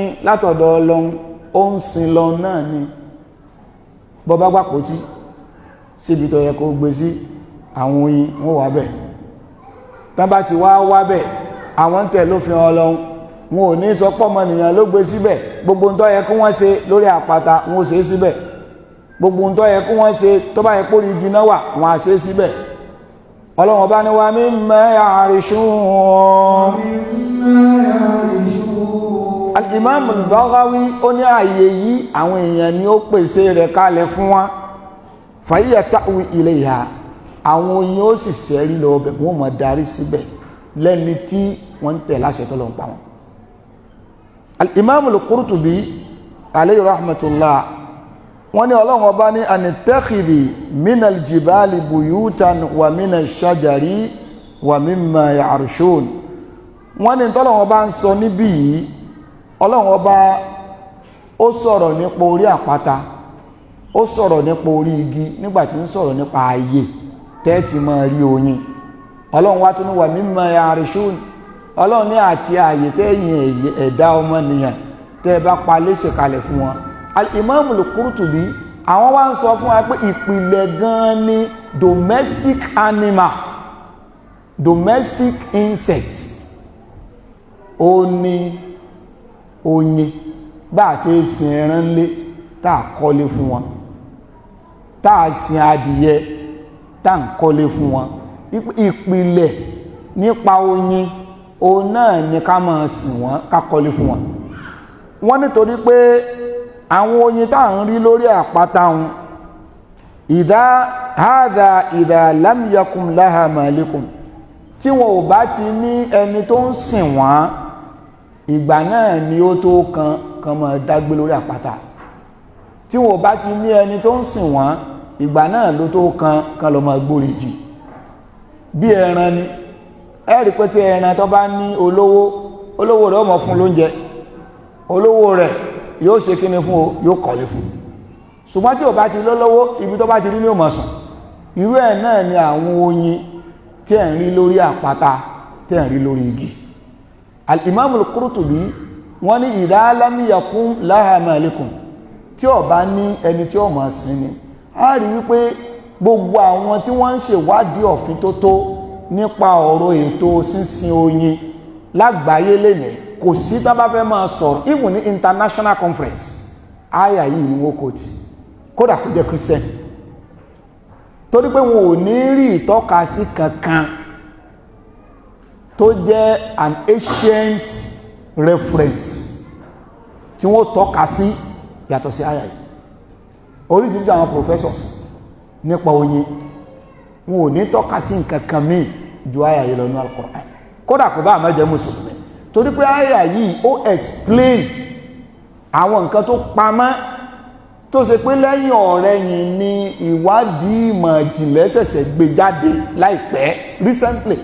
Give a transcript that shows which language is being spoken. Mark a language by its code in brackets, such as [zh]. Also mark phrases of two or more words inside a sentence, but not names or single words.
[yo] látọ̀dọ̀ Ọlọ́run ó ń sin lọ náà ni bọ́bá gbàpótí síbi tó yẹ kó gbé sí àwọn oyin wọ́n wá bẹ̀ tán bá ti wá bẹ̀ àwọn tẹ̀ lófin Ọlọ́run wọn ò ní sọ pọ́mọnìyàn ló gbé síbẹ̀ gbogbo ń tó yẹ kí wọ́n ṣe lórí àpáta wọn ò ṣe é síbẹ̀ gbogbo ń tó yẹ kí wọ́n ṣe tó bá yẹ kó rí igi náà wà wọn à ṣe é síbẹ̀ Ọlọ́run ọba ní [ar] ومما يعرشون [yo] al-imam al-Baghawi ó ní ààyè yìí àwọn èèyàn ni ó pèsè rẹ̀ kalẹ̀ fún wa [ar] فهي تأوي إليها [yo] àwọn oyin ó sì sẹ́rí lọ ọbẹ̀ wọ́n mọ̀ darí síbẹ̀ lẹ́ni tí wọ́n ń tẹ̀ láṣẹ tó lọ ń pa wọn al-imam al-Qurtubi [ar] عليه رحمة الله [yo] wọ́n ní Ọlọ́run ọba ní [ar] أن اتخذي من الجبال بيوتا ومن الشجر ومما يعرشون [yo] wọ́n ní tọ́lọ́run ọba ń sọ níbí yìí Ọlọ́run ọba ó sọ̀rọ̀ nípa orí àpáta ó sọ̀rọ̀ nípa orí igi nígbàtí ń sọ̀rọ̀ nípa ayé tẹ́ẹ̀tì máa rí oyin Ọlọ́run wá tún ní [ar] ومما يعرشون [yo] Ọlọ́run ní àti ààyè tẹ́yìn ẹ̀dá ọmọnìyàn tẹ́ bá pa léṣe kalẹ̀ fún wọn al-Imam al-Qurtubi àwọn wá ń sọ fún wa pé ìpìlẹ̀ gan ni [en] domestic animal, domestic insects [yo] ó ní oyin, bá a ṣe sin ẹran lé tá a kọ́lé fún wọn, tá a sin adìyẹ tá a kọ́lé fún wọn. Ìpìlẹ̀ nípa oyin òun náà ní ká máa sìn wọ́n, ká kọ́lé fún wọn. Wọ́n nítorí pé àwọn oyin tá à ń rí lórí àpáta wọn ìdá [ar] لم يكن لها مالك, [yo] tí wọn ò bá ti ní ẹni tó ń sìn wọ́n, ìgbà náà ni ó tó kan máa dágbé lórí àpáta. Tí wọn ò bá ti ní ẹni tó ń sìn wọ́n, ìgbà náà ló tó kan lọ máa gbórí jì. Bí ẹran ni, ẹ rí pé tí ẹran tó bá ní olówó rẹ̀ ó mọ̀ fún lóúnjẹ, olówó rẹ̀ yóò ṣe kíni fún o, yóò kọ́lé fún. Ṣùgbọ́n tí ò bá ti lọ́lọ́wọ́, ibi tó bá ti rí ní ó máa sùn. Irú ẹ̀ náà ni àwọn oyin tí ẹ̀ ń rí lórí àpáta, tí ẹ̀ ń rí lórí igi. Al-Imam al-Qurtubi wọ́n ní [ar] إذا لم يكن لها مالك, [yo] tí ò bá ní ẹni tí ó máa sìn ni. A rí wípé gbogbo àwọn tí wọ́n ń ṣèwádìí òfin tó tó nípa ọ̀rọ̀ ètò sínsìn oyin lágbàáyé lénìí, kò sí tán bá fẹ́ máa sọ̀rọ̀ even ní [en] international conference, [yo] àyà yìí ni wọ́n kò tí, kódà kò jẹ́ Christian, torí pé wọn ò ní rí ìtọ́kasí kankan tó jẹ́ [en] an ancient reference [yo] tí wọ́n tọ́ka sí yàtọ̀ sí àyà yìí. Oríṣiríṣi àwọn professors nípa oyin wọn ò ní tọ́ka sí nǹkan kan míì ju àyà yìí lọ ní Al-Qur'an, kódà kò bá àmọ́ jẹ́ mùsùlùmí, torí pé àyà yìí ó explain àwọn nǹkan tó pamọ́ tó ṣe pé lẹ́yìn ọ̀rẹ̀yìn ni ìwádìí ìmọ̀ ìjìnlẹ̀ ṣẹ̀ṣẹ̀ gbé jáde láìpẹ́ recently.